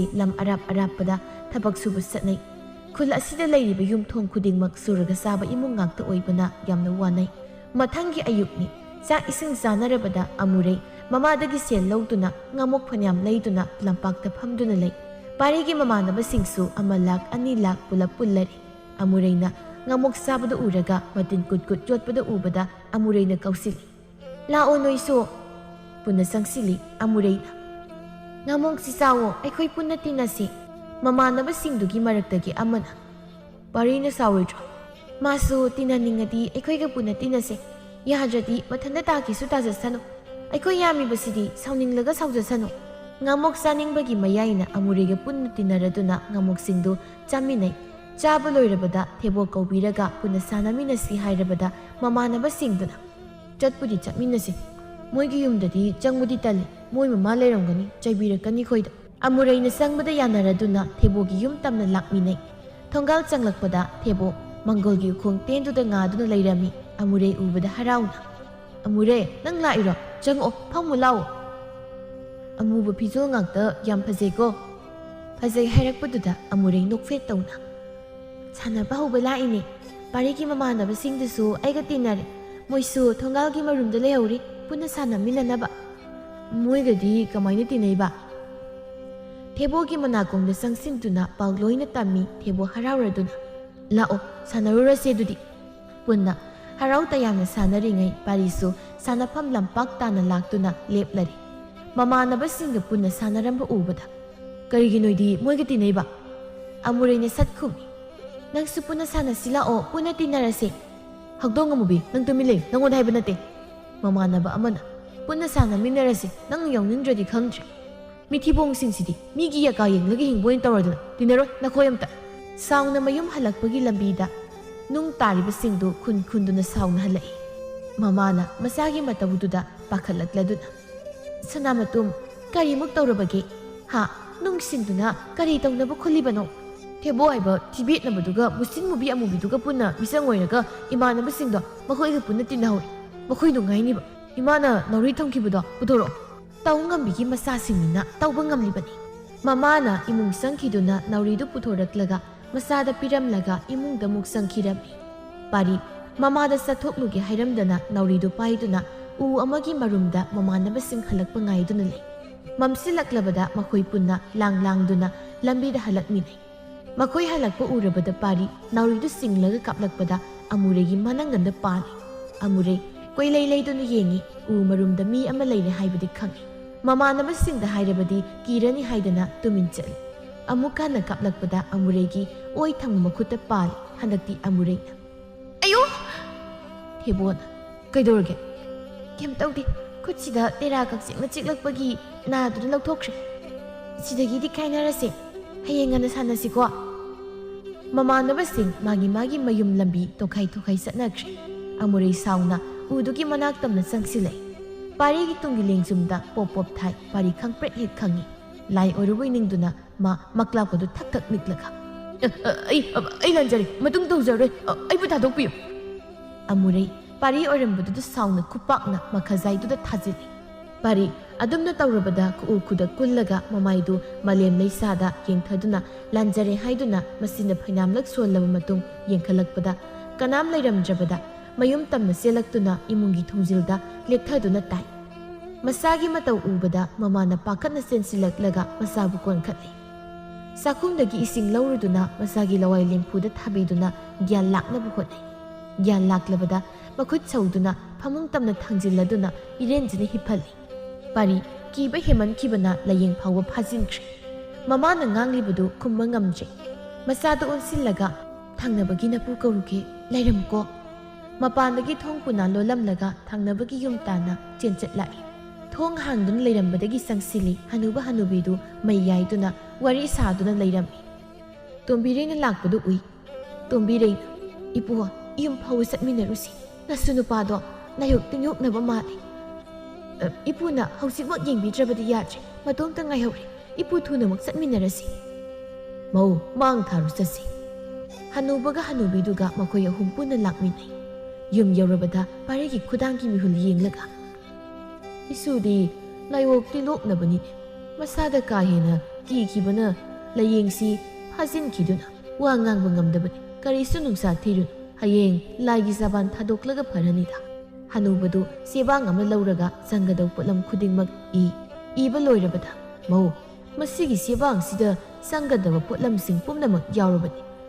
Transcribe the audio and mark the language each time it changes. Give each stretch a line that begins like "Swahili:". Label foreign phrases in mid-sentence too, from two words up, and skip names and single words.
Manipuri: ꯂꯝ ꯑꯔꯥꯞ ꯑꯔꯥꯞꯄꯗ ꯊꯕꯛ ꯁꯨꯕ ꯆꯠꯅꯩ ꯈꯨꯜ ꯑꯁꯤꯗ ꯂꯩꯔꯤꯕ ꯌꯨꯝꯊꯣꯡ ꯈꯨꯗꯤꯡꯃꯛ ꯁꯨꯔꯒ ꯆꯥꯕ ꯏꯃꯨꯡ ꯉꯥꯛꯇ ꯑꯣꯏꯕꯅ ꯌꯥꯝꯅ ꯋꯥꯅꯩ ꯃꯊꯪꯒꯤ ꯑꯌꯨꯛꯅꯤ ꯆꯥꯛ ꯏꯁꯤꯡ ꯆꯥꯅꯔꯕꯗ ꯑꯃꯨꯔꯩ ꯃꯃꯥꯗꯒꯤ ꯁꯦꯜ ꯂꯧꯗꯨꯅ ꯉꯥꯃꯣꯛ ꯐꯅꯌꯥꯝ ꯂꯩꯗꯨꯅ ꯂꯝꯄꯥꯛꯇ ꯐꯝꯗꯨꯅ ꯂꯩ ꯄꯥꯔꯤꯒꯤ ꯃꯃꯥꯟꯅꯕꯁꯤꯡꯁꯨ 1 ꯂꯥꯛ 2 ꯂꯥꯛ ꯄꯨꯂꯞ ꯄꯨꯜꯂꯔꯤ Amurayna ngamok sabada uraga matin kut jotpada ubada Amurayna kausilli. Lao noiso punna sangsili Amurayna. Ngamong si sawo aikoy punna tinasi. Mamanabasingdugi maraktagi amana. Parina sawoidro. Masu tinaningadi aikoyga punna tinase. Yahadradi mathanda takisu tajasano. Aikoy yamibasidi sauninglaga saujasano. Ngamok saningbagi mayayna Amurayga punna tinaraduna ngamoksingdu chaminay. Chaba loirabada thebo kaubiraga punna sanaminasi hairabada mamanabasingduna. Chatpudi chatminasi. Moigi yumdadi changmudi tali. Moi mama lerangani chaibirakani khoida. Amurayna sangbada yanaraduna thebogi yum tamna lakminay. Thongal changlakpada thebo manggolgi ukhong tenduda ngaduna lairami. Amuray ubada harauna. Amuray nang lairo chango phamu lao. Amuba pijol ngakta yam phajai ko. Phajai hairakpaduda Amuray nokfet tawna. Sanaba huba laine. Parigi mamanabasingdusu aiga tinare. Moisu thongalgi marumda lehauri punna sanaminanaba. Moigadi kamaina tinaiba. Thebogi manakongda sangsintuna pagloina tammi thebo harauraduna. Lao sanarurase dudi. Punna harau tayamna sanaringai parisu sanapam lampak tana laktuna leplari. Mamanabasingga punna sanaramba ubada. Kariginoidi moiga tinaiba. Amurayna satkumi. Nangsu punna sanasila o punna tinarase. Hagdong amubi nang tumilay nangon haiba nate. Mamanaba amana. Punna sanaminarase nang yawningdradi khangdre. Mithibong singsidi migi yakayeng lagi hingboin tawraduna tinaroi nakoyamta. Sauna mayum halakpagi lambida nung tariba singdu khunduna sauna halai. Mamana masagi matawududa pakhalatladuna. Sanamatum kari muk tawrabage ha nung singduna kari tawnaba khulibano. Thebo aiba tibet nabaduga musin mubi amubiduga punna misangoiraga imanaba singdo makoiga punna tinahoi. Makoidu ngainiba imana nauri thamkibado pudoro. Taungambigi masasingna taubangam-libani. Mamana imung sangkiduna nauridu puthораklaga masada piramlaga imungda muk sangkirami. Pari mamada sathoklugi hairamdana nauridu paiduna u amagi marumda mamanabasing halakpa ngaiduna lay. Mamsilaklabada makoi punna langduna lambida halakminay. Makoi halakpa urabada pari nauridu singlaga kaplakpada Amuraygi mananganda pani. Amuray koilay-layduna yengi u marumda mi ama layne haibadi khangi. Mamanabasingda hairabadi kirani haidana tumin chali. Amukana kaplakpada Amuraygi oi thangma makhuta pali handakti Amurayna. Ayo! Thebona kaidorge. Kem tawdi khutsida tera kaksingna chiklakpagi naduna lauthokre. Sidagidi kainarase. Hayengana sanasiko. Mamanabasing magi mayum lambi tokai satnakre. Amuray sauna udugi manaktamna sangsilay. Parigi tungi lengsumda pop thai pari khangpret het khangi. Lai oruboi ningduna ma maklapadu thak niklaga. Ai lanjari matung tawjare ai puthadokpiyo. Amuray pari orambaduda sauna khupakna makhazaiduda thajili. Pari adumna tawrabada kuda kullaga mamaidu malem leisada yengthaduna lanjare haiduna masina phainamlak sollaba matung yengkhalakpada kanam lairamjabada mayum tamna selaktuna imungi thungzilda lekthaduna tai. Masagi mataw ubada mamana pakatna sensilaklaga masabu konkhatli. Sakungdagi ising lawruduna masagi lawai lempuda thabiduna gyan laknabu hotnai. Gyan laklabada makhut sauduna phamung tamna thangjilladuna irenjini hiphalli. Pari kiba heman kibana layeng phawa phajinkre. Mamana nganglibadu khumba ngamje. Masada onsillaga thangnabagi napu kauruge lairamko. Mapandagi thong puna lolamlaga thangnabagi yum tana chenchatlai. Thong hangdun lairambadagi sangsili hanuba hanubidu mayaiduna wari saduna lairami. Tombirena lakpadu ui. Tombirena ipuha yum phawa satminarusi. Nasunupado nayok tingyoknaba mali. Ipuna hausikmak yengbidrabadi yadre matomta ngaihawri. Ipu thunamak satminarasi. Mau mang tharu sasi. Hanubaga hanubiduga makoy ahum puna lakminay. Yum yaurabada parigi khudangi mihul yenglaga. Isudi layok tiloknabani. Masada kahena kikibana layengsi phajinkiduna wa ngangba ngamdabani. Karisu nungsa thirun hayeng laigi saban thadoklaga pharanida. Hanubadu sebang ama lauraga sangadau potlam khudingmak iba loirabada. Mau masigi sebang sida sangadaba potlamsing pumnamak yaurabani.